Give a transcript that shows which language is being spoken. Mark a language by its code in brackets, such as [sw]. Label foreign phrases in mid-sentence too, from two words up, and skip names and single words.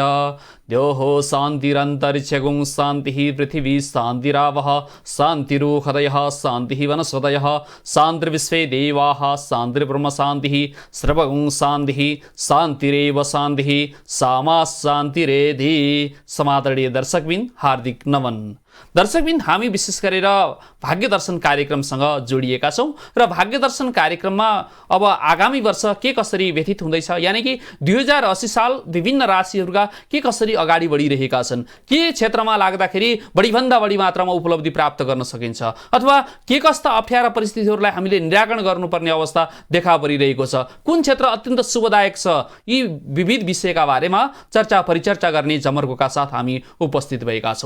[sa] द्योः शान्तिरन्तरिक्षगुं शान्तिः पृथिवी शान्तिरावः शान्तिरोहदयः शान्तिः वनस्पतयः शान्तिर्विश्वे देवाः शान्तिर्ब्रह्म शान्तिः सर्वगुं शान्तिः शान्तिरेव शान्तिः सामा शान्तिरेधि। [ne] समादरणीय दर्शकबिन हार्दिक नमन। दर्शकबिन हामी विशेष गरेर भाग्य दर्शन कार्यक्रमसँग जोडिएका छौँ र भाग्य दर्शन कार्यक्रममा अब आगामी वर्ष के कसरी व्यतीत हुँदैछ, [hi] यानि कि [ne] 2080 साल विभिन्न राशिहरूका के कसरी अगाडि बढिरहेका छन्, के क्षेत्रमा लाग्दाखेरि बढीभन्दा बढी मात्रामा उपलब्धि प्राप्त गर्न सकिन्छ अथवा के कस्ता अप्ठ्यारा परिस्थितिहरूलाई हामीले निराकरण गर्नुपर्ने अवस्था देखा परिरहेको छ, कुन क्षेत्र अत्यन्त शुभदायक छ, यी विविध विषयका बारेमा चर्चा परिचर्चा गर्ने जमर्कोका साथ हामी उपस्थित भएका छौँ।